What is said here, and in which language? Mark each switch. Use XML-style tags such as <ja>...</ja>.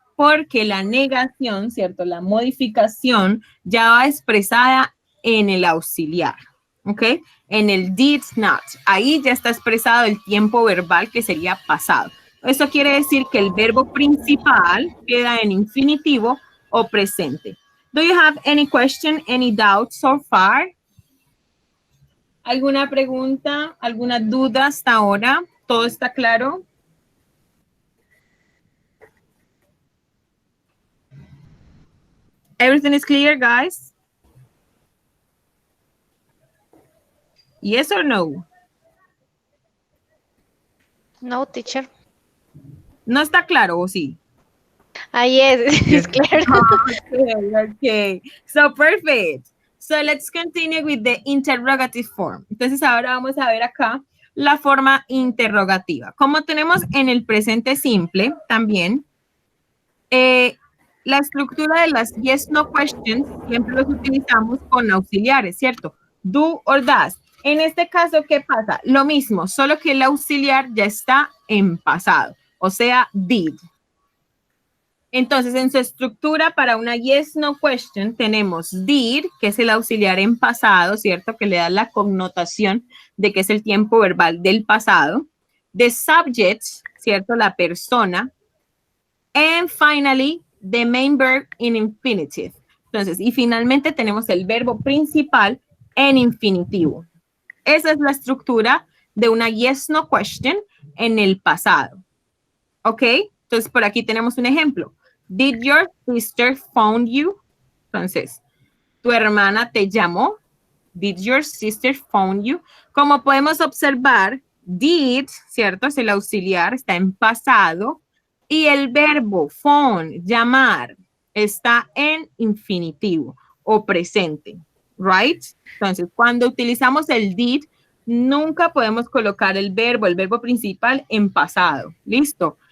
<es>Porque la negación, ¿cierto? La modificación ya va expresada en el auxiliar. ¿Ok? En el did not. Ahí ya está expresado el tiempo verbal que sería pasado. Eso quiere decir que el verbo principal queda en infinitivo o presente.</es> <en>Do you have any question, any doubt so far?</en> <es>¿Alguna pregunta, alguna duda hasta ahora? ¿Todo está claro?</es> <en>Everything is clear, guys? Yes or no? No, teacher.</en> <es>¿No está claro o sí?</es> <en>Yes, it's clear. Okay. So, perfect. So, let's continue with the interrogative form.</en> <es>Entonces, ahora vamos a ver acá la forma interrogativa. Como tenemos en el presente simple también, la estructura de las yes, no questions siempre los utilizamos con auxiliares, ¿cierto? Do or does. En este caso, ¿qué pasa? Lo mismo, solo que el auxiliar ya está en pasado, o sea, did. Entonces, en su estructura para una yes, no question, tenemos did, que es el auxiliar en pasado, ¿cierto? Que le da la connotación de que es el tiempo verbal del pasado.</es> <en>The subject,</en> <es>¿cierto? La persona.</es> <en>And finally, the main verb in infinitive.</en> <es>Entonces, y finalmente tenemos el verbo principal en infinitivo. Esa es la estructura de una yes, no question en el pasado. ¿Ok? Entonces, por aquí tenemos un ejemplo.</es> <en>Did your sister phone you?</en> <es>Entonces, ¿tu hermana te llamó?</es> <en>Did your sister phone you?</en> <es>Como podemos observar, did, ¿cierto? Es el auxiliar, está en pasado. Y el verbo phone, llamar, está en infinitivo o presente, right? Entonces, cuando utilizamos el did, nunca podemos colocar el verbo principal en pasado. ¿Listo?</es>